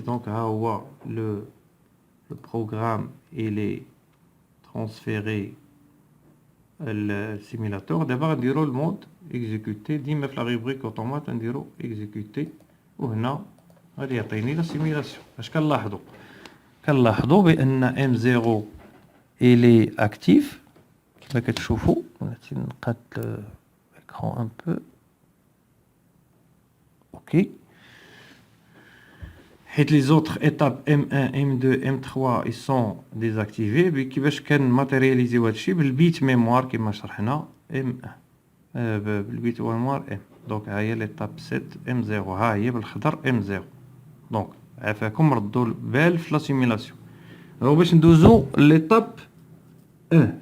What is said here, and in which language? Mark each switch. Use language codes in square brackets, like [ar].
[ar] دونك ها هو لو بروغرام الي ترانسفيري السيميلاتور. دابا غنديرو المود اكزيكوتي. ديما في لا ريبريك اوتومات نديرو اكزيكوتي وهنا غادي يعطيني لا سيميلاسيون. اش كنلاحظوا بان ام 0 الي اكتيف كما كتشوفوا. بغيتي نقاد [fr] l'écran un peu. OK. حيت les autres étapes M1, M2, M3 ils sont désactivés. [ar] كيفاش كنماتيرياليزيو هادشي بالبيت ميموار كما شرحنا M1 بالبيت ميموار M. دونك ها هي ليطاب 7 M0. ها هي بالخضر M0. دونك عافاكم ردوا البال في لا سيميلاسيون. هو باش ندوزو ليطاب 1.